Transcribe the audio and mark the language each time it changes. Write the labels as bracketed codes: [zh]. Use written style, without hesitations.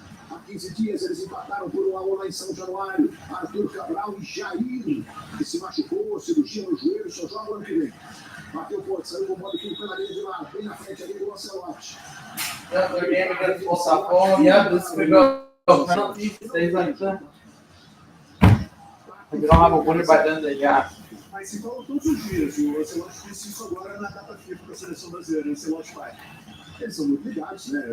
[pt] Há 15 dias eles empataram por 1-1 lá em São Januário. Arthur Cabral e Jair, que se machucou, cirurgia no joelho, só joga o ano que vem. Bateu ponto, saiu com o bola aqui pela linha de lado, bem na frente ali do Lancelotti. [en] Yep, their game against Botafogo. Yep, this could go penalty. Stays like that. We don't have a winner by the end of the half. [pt] Mas se falam todos os dias, o Lancelotti disse isso agora na data FIFA da seleção brasileira, o Lancelotti vai. Eles são muito ligados, né?